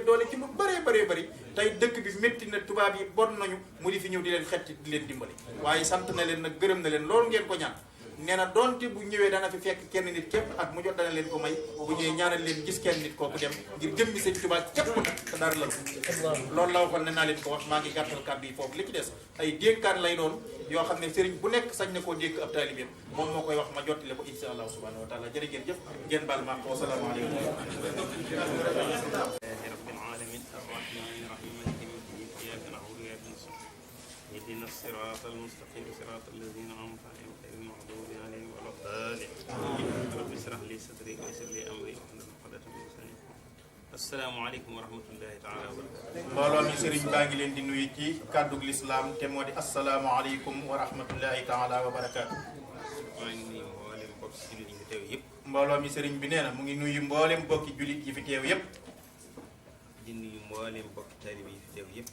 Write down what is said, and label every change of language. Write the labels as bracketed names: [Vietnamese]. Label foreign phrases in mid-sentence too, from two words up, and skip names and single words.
[Wolof] doole ci lu bëree bëri tey dëkk bi métti na tubaab yi bon nañu mu di fi ñëw di leen xetti di leen dimbali waaye sant na leen nag gërëm na leen loolu ngeen ko ñaan nee na doonte bu ñëwee dana fi fekk kenn nit képp ak mu jot dana leen ko may bu ñëwee ñaanal leen gis kenn nit kooku dem ngir jëmmi sëñ Tuubaa képp nag te dara la loolu la waxoon ne naa leen ko wax maa ngi gàttal kàddu yi foofu li ci des ay dénkaan lay doon yoo xam ne sëriñ bu nekk sañ na koo dénk ab taalibeem moom moo koy wax ma jottile ko [Arabic] إن شاء الله سبحانه وتعالى [Wolof] jërë ngeen jëf ngeen baal ma [Arabic] والسلام عليكم اهدنا الصراط المستقيم صراط الذين أنعمت عليهم غير المغضوب عليهم ولا الضالين رب اشرح لي صدري ويسر لي أمري واحلل عقدة من لساني السلام عليكم ورحمة الله تعالى وبركاته [Wolof] mbooloo mi sëriñ baa ngi leen di nuyu ci kàddug lislaam te moo di [Arabic] السلام عليكم ورحمة الله تعالى وبركاته [Wolof] maa ngi nuyu mboolem bokk ci jullit yi fi teew yëpp mbooloo mi sëriñ bi nee na mu ngi nuyu mboolem bokki jullit yi fi teew yëpp di nuyu mboolem bokki taalibe yi fi teew yëpp